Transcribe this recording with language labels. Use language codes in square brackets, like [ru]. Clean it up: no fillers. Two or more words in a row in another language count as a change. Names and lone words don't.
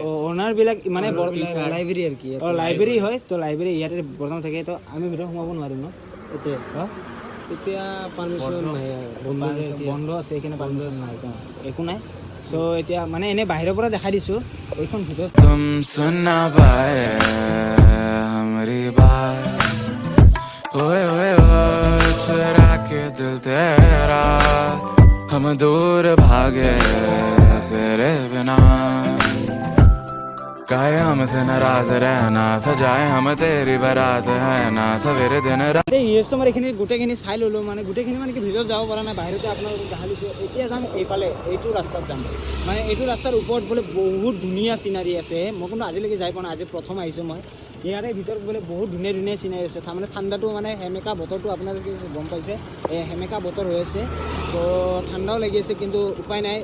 [as] ওনাৰবিলাক মানে লাইব্ৰেৰী আৰু কি লাইব্ৰেৰী হয় তো লাইব্ৰেৰী ইয়াতে বৰ্তমান থাকে তো আমি ভিতৰত সোমাব নোৱাৰিম ন এতিয়া এতিয়া পাৰমিশ্যন নাই বন্ধ আছে বন্ধ আছে এইখিনি বন্ধ আছে একো নাই সো এতিয়া মানে এনে বাহিৰৰ পৰা দেখাই দিছোঁ এইখন ভিতৰত [hi] तुम सुन ना पाए हमारी बात ओए ओए ओए चुरा के दिल तेरा हम दूर भागे तेरे बिना काहे हमसे नाराज रहना सजाए हम तेरी बारात है ना सवेरे दिन रात [as] তোমাৰ এইখিনি গোটেইখিনি চাই ল'লোঁ মানে গোটেইখিনি মানে কি ভিতৰত যাব পৰা নাই বাহিৰতে আপোনালোকক দেখাই দিছোঁ এতিয়া যাম এইফালে এইটো ৰাস্তাত যাম মানে এইটো ৰাস্তাৰ ওপৰত বোলে বহুত ধুনীয়া চিনাৰী আছে মই কিন্তু আজিলৈকে যাই পোৱা নাই আজি প্ৰথম আহিছোঁ মই ইয়াৰে ভিতৰত বোলে বহুত ধুনীয়া ধুনীয়া চিনাৰী আছে তাৰমানে ঠাণ্ডাটো মানে সেমেকা বতৰটো আপোনালোকে গম পাইছে এই সেমেকা বতৰ হৈ আছে তো ঠাণ্ডাও লাগি আছে কিন্তু উপায় নাই